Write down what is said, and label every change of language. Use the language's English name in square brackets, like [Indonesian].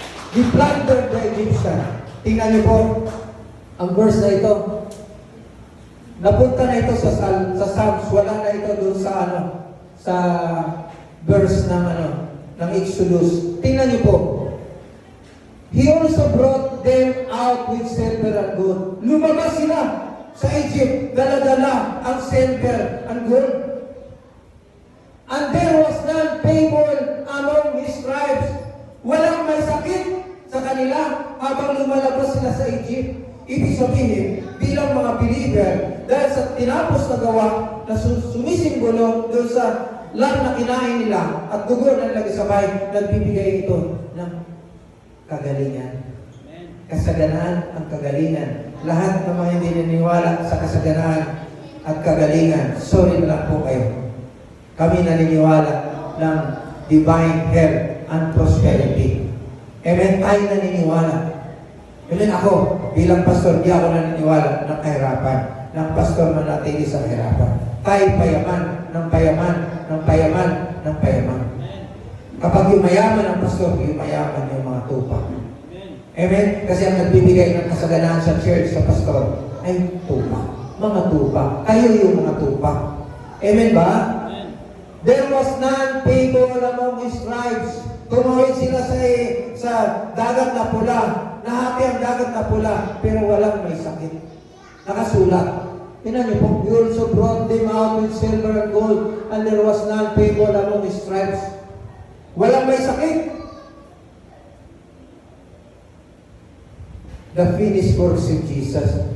[English] He plundered the Egyptian. [Filipino] Tingnan niyo po, ang verse na ito. Napunta na ito sa Psalms. Wala na ito doon sa sa verse ng Exodus. Tingnan niyo po. [English] He also brought them out with silver and gold. [Filipino] Lumabas sila sa Egypt, dala-dala ang silver and gold. [English] And there was none painful among his tribes. [Filipino] Walang may sakit sa kanila habang lumalabas sila sa Egypt. Ibig sabihin, bilang mga believer, dahil sa tinapos na gawa na sumisimbolo doon sa lang na kinain nila at dugo ng nagsabay, nagbibigay ito ng kagalingan. Kasaganaan ang kagalingan. Lahat ng mga hindi naniniwala sa kasaganaan at kagalingan, sorry na lang po kayo. Kami naniniwala ng [English] divine health and prosperity. [Filipino] Amen? Tayo naniniwala. Amen? Ako, bilang pastor, di ako naniniwala ng kahirapan. Ng pastor manatili sa kahirapan. Tayo payaman, ng payaman, ng payaman, ng payaman. Kapag yumayaman ang pastor, yumayaman yung mga tupa. Amen? Kasi ang nagbibigay ng kasaganaan sa church, sa pastor, ay tupa. Mga tupa. Kayo yung mga tupa. Amen ba? [English] There was none faithful among his tribes. [Filipino] Tumawid sila sa dagat na pula. Nahati ang dagat na pula, pero walang may sakit. Nakasulat. Tingnan niyo po, [English] he also brought them out with silver and gold, and there was none faithful among his tribes. [Filipino] Walang may sakit. [English] The finished works of Jesus.